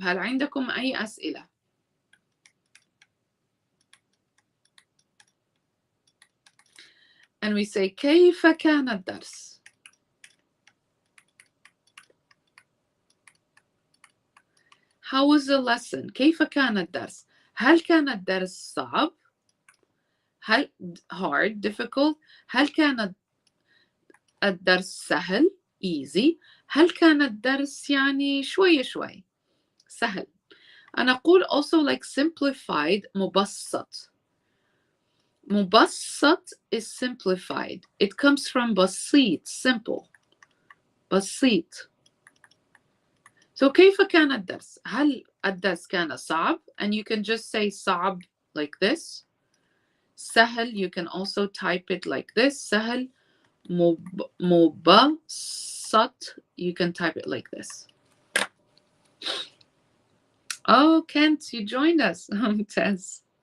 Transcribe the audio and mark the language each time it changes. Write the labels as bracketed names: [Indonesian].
[Arabic] هل عندكم أي أسئلة؟ [English] And we say [Arabic] كيف كان الدرس؟ [English] How was the lesson? [Arabic] كيف كان الدرس؟ هل كان الدرس صعب؟ هل [English] hard, difficult؟ [Arabic] هل كان الدرس سهل؟ easy. هل كان الدرس يعني شوي سهل؟ أنا أقول [English] also like simplified [Arabic] مبسط. [English] مبسط is simplified. It comes from بسيط, simple. [Arabic] بسيط. So كيف كان الدرس؟ هل الدرس كان صعب? [English] And you can just say صعب like this. سهل, you can also type it like this. [Arabic] سهل. [English] مبسط, you can type it like this. Oh, Kent, you joined us. Tess.